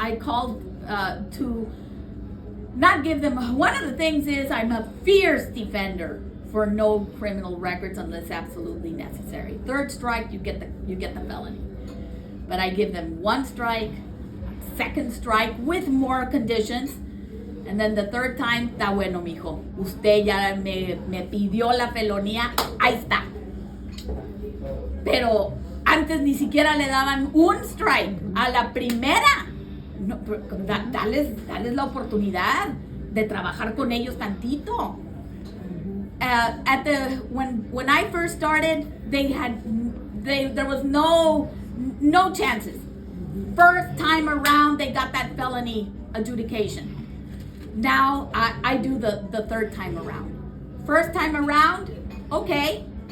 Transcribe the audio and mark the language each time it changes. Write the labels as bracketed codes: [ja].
[en] I called to not give them, one of the things is I'm a fierce defender for no criminal records unless absolutely necessary. Third strike, you get the felony. But I give them one strike, second strike with more conditions, and then the third time, [es] está bueno, mijo. Usted ya me pidió la felonía, ahí está. Pero antes ni siquiera le daban un strike a la primera. No, dales la oportunidad de trabajar con ellos tantito. [en] When I first started, there was no chances. First time around, they got that felony adjudication. Now I do the third time around. First time around, okay.